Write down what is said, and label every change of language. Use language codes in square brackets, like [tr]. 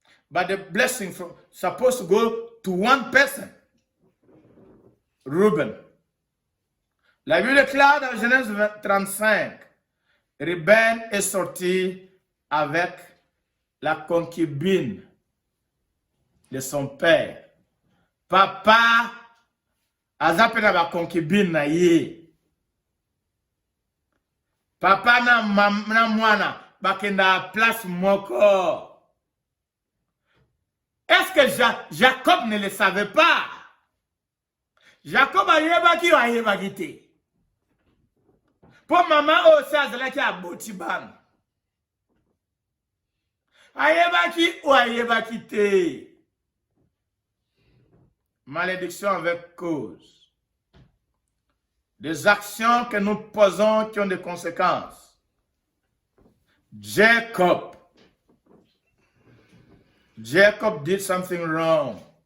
[en] But the blessing supposed to go to one person. Reuben. [fr] La Bible déclare dans Genèse 35, Reuben est sorti avec la concubine de son père. [ln] Papa azapena ba concubine na ye. Papa na mwana bakenda place moko. [fr] Est-ce que Jacob ne le savait pas? [ln] Jacob a yebaki ou a yebaki te? [fr] Pour maman aussi [ln] azalaki a botiban. A yebaki ou a yebaki te? [fr] Malédiction avec cause. Des actions que nous posons qui ont des conséquences. Jacob [en] Jacob did something wrong.